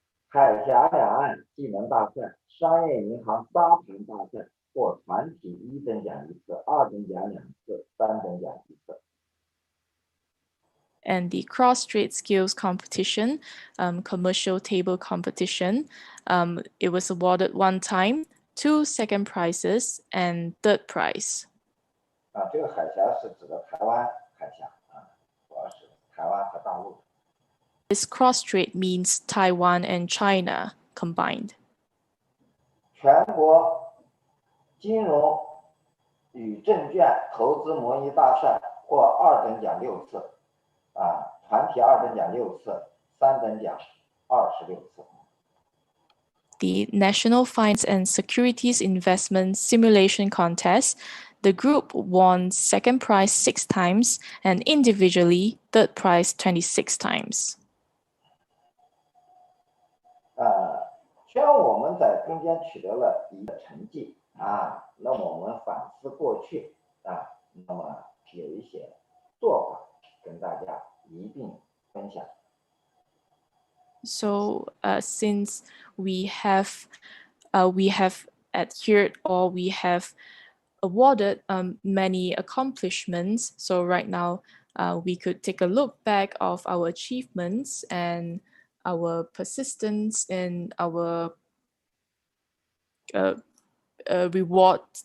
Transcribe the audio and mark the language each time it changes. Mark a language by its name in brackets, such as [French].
[Chinese] 海峡两岸技能大赛、商业银行沙盘大赛获团体1等奖1次、2等奖2次、3等奖1次。 [English] And the cross-strait skills competition, commercial table competition, it was awarded 1 time, 2 second prizes, and third prize. [Chinese] 这个海峡是指的台湾海峡主要是台湾和大陆。 [English] This cross-strait means Taiwan and China combined. [Chinese] 全国金融与证券投资模拟大赛获2等奖6次，团体2等奖6次，3等奖26次。 [English] The National Finance and Securities Investment Simulation Contest, the group won second prize 6 times and individually third prize 26 times. [Chinese] 虽然我们在中间取得了一定的成绩那么我们反思过去那么有一些做法跟大家一并分享。 [English] So since we have adhered or we have awarded many accomplishments, so right now we could take a look back of our achievements and our persistence in our reward.